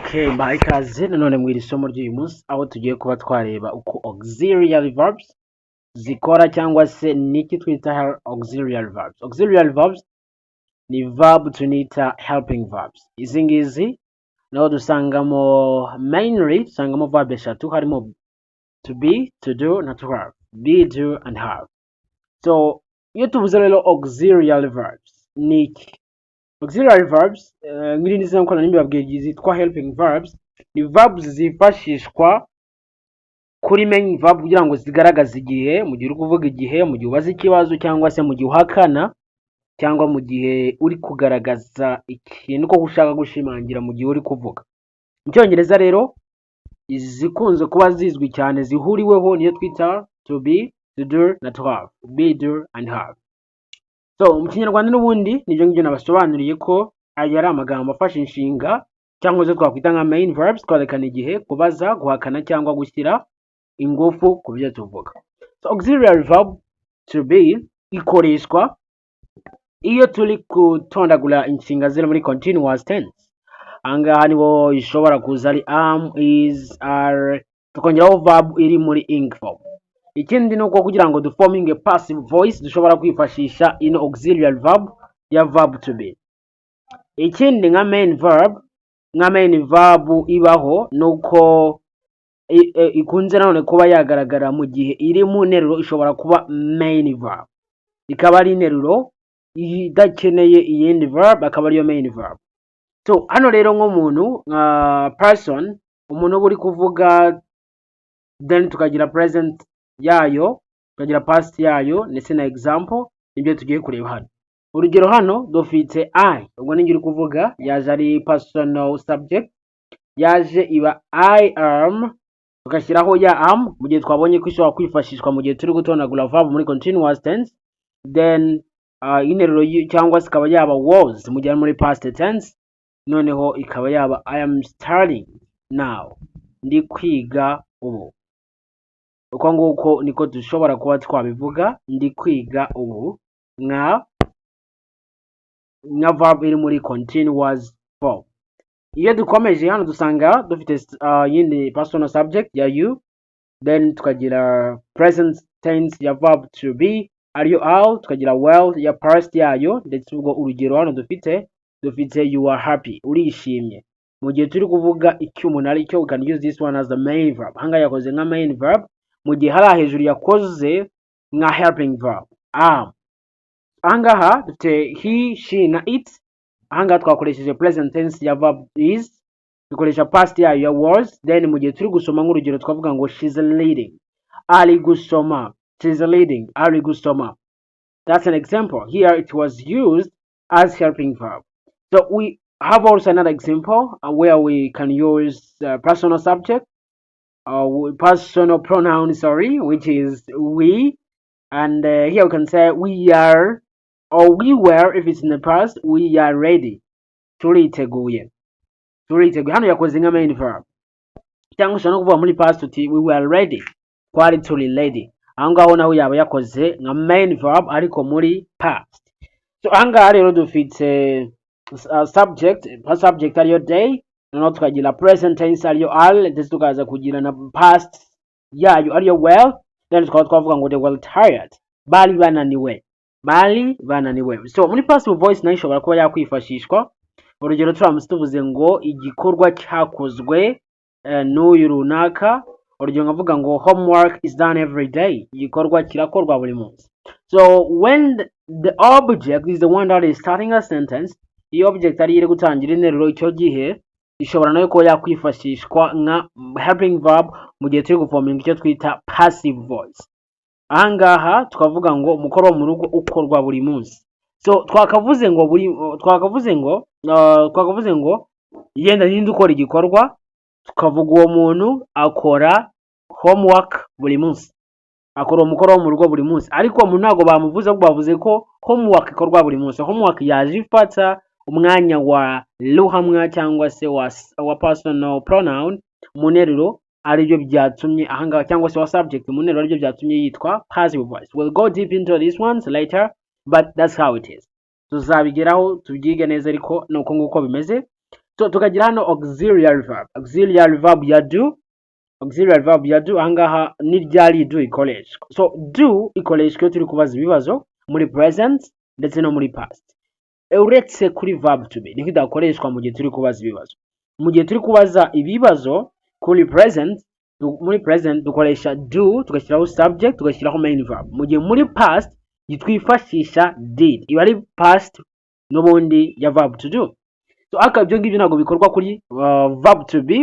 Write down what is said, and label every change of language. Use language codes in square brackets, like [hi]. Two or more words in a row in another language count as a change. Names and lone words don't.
[rw] Okay, mbahaye ikaze nanone mu iri somo ry'uyu munsi aho tugiye kuba twareba uko [en] auxiliary verbs [rw] zikora cyangwa se niki twita [en] auxiliary verbs. Auxiliary verbs [rw] ni verb tunita [en] helping verbs. [rw] Izi ngizi naho dusangamo mainly dusangamo verb eshatu harimo [en] to be, to do [rw] na [en] to have. Be, do and have. So [rw] iyo tuvuze rero [en] auxiliary verbs niki? Auxiliary verbs [rw] ngirindi zina ko nibabwiye zitwa [en] helping verbs [rw] ni verbs zifashishwa kuri [en] main verb [rw] kugira ngo zigaragaze igihe mu gihe uri kuvuga igihe mu gihe ubaza ikibazo cyangwa se mu gihe uhakana cyangwa mu gihe uri kugaragaza ikintu ko ushaka gushimangira mu gihe uri kuvuga. Mu Cyongereza rero izikunze kuba zizwi cyane zihuriweho niyo twita [en] to be, to do [rw] na [en] to have. Be, do and have. [rw] So mu Kinyarwanda n'ubundi nibyo ngibyo nabasobanuriye ko aya ari amagambo afasha inshinga cyangwa se twakwita nka [en] main verbs [rw] twerekana igihe, kubaza, guhakana cyangwa gushyira ingufu ku byo tuvuga. So [en] auxiliary verb to be [rw] ikoreshwa iyo turi gutondagura inshinga ziri muri [en] continuous tense. [rw] Ahangaha niho ishobora kuza ari [en] am, is, are, [rw] tukongeraho verb iri muri [en] ing form. [rw] Ikindi ni uko kugira ngo duforming [en] a passive voice [rw] dushobora kwifashisha ino [en] auxiliary verb [rw] ya [en] verb to be. [rw] Ikindi nka [en] main verb [rw] ibaho nuko ikunze nanone kuba yagaragara mu gihe iri mu nteruro ishobora kuba [en] main verb. [rw] Ikaba ari interuro idakeneye iyindi verb akaba ariyo [en] main verb. [rw] So hano rero nk'umuntu person, umuntu uri kuvuga then tukagira present yayo, tukagira past yayo ndetse na example nibyo tugiye kureba hano. Urugero hano dufite I, ubwo ningi uri kuvuga yaje ari [en] personal subject, [rw] yaje iba [en] I am, [rw] tugashyiraho ya am mu gihe twabonye ko ishobora kwifashishwa mu gihe turi gutondagura verb muri [en] continuous tense, [rw] then interuro cyangwa se ikaba yaba was mu gihe muri [en] past tense, [rw] noneho ikaba yaba [en] I am studying now, [rw] ndi kwiga ubu. Uko nguko niko dushobora kuba twabivuga, ndi kwiga ubu, nka verb iri muri [en] continuous form. [rw] Iyo dukomeje hano dusanga dufite yindi [en] personal subject [rw] ya you, then tukagira [en] present tense [rw] ya [en] verb to be [rw] ariyo all, tukagira well ya past yayo, ndetse ubwo urugero hano dufite [en] you are happy, [rw] urishimye. Mu gihe turi kuvuga icyo umuntu ari cyo, [en] we can use this one as the main verb. [rw] Hanga yakoze nka [en] main verb [rw] mu gihe hari hejuru yakoze nka [en] helping verb am. [rw] Ahangaha dufite he, she na it. Ahangaha twakoresheje [en] present tense [rw] ya [en] verb is, [rw] dukoresha past yayo ya was, then mu gihe turi gusoma nk'urugero twavuga ngo [en] she's reading, [rw] ari gusoma, [en] she's reading, [rw] ari gusoma. [en] That's an example. Here it was used as helping verb. So we have also another example where we can use personal subject, personal pronoun, which is we, and here we can say we are, or we were if it's in the past, we are ready. [rw] Turiteguye. Hano yakoze nka [en] main verb. [rw] Cyangwa ushobora no kuvuga muri past uti [en] we were ready, [rw] twari [en] turi ready. [rw] Ahangaho naho yaba yakoze nka [en] main verb [rw] ariko muri past. So ahangaha rero dufite subject ariyo day, noneho tukagira [en] present tense [rw] ariyo are, ndetse tukaza kugira na past yayo ariyo well, then tukaba twavuga ngo [en] they were tired, [rw] bari bananiwe. So muri [en] passive voice [rw] nayo ishobora kuba yakwifashishwa. Urugero turamutse tuvuze ngo igikorwa cyakozwe n'uyu runaka, urugero nkavuga ngo [en] homework is done every day, [rw] igikorwa kirakorwa buri munsi. [en] So when the object is the one that is starting a sentence, [rw] iyo object ari iri gutangira interuro, icyo gihe ishobora nayo kuba yakwifashishwa nka [en] helping verb [rw] mu gihe turi guforminga icyo twita [en] passive voice. [rw] Ahangaha tukavuga ngo umukoro wo mu rugo ukorwa buri munsi. So twakavuze ngo yenda ninde ukora igikorwa, tukavuga uwo muntu akora homework buri munsi, akora umukoro wo mu rugo buri munsi. Ariko umuntu ntago bamuvuze, ahubwo bavuze ko homework ikorwa buri munsi. Homework yaje ifata umwanya wa ruhamwa cyangwa se wa [en] personal pronoun [rw] mu nteruro, aribyo byatumye ahangaha, cyangwa se wa subject mu nteruro aribyo byatumye yitwa [en] passive voice. We'll go deep into these ones later, but that's how it is. [rw] Tuzabigeraho tubyige neza, ariko nuko nguko bimeze. So tukagira hano [en] auxiliary verb. Auxiliary verb [rw] ya do, [en] auxiliary verb [rw] ya do ahangaha ni ryari do ikoreshwa. So do ikoreshwa turi kubaza ibibazo muri present ndetse no muri past. Uretse kuri [en] verb to be [rw] niko idakoreshwa mu gihe turi kubaza ibibazo. Mu gihe turi kubaza ibibazo kuri present, muri present dukoresha do tugashyiraho subject tugashyiraho [en] main verb. [rw] Mu gihe muri past twifashisha did, iba ari past n'ubundi ya [en] verb to do. [rw] So aka byo ngibyo ntabwo bikorwa kuri [en] verb to be.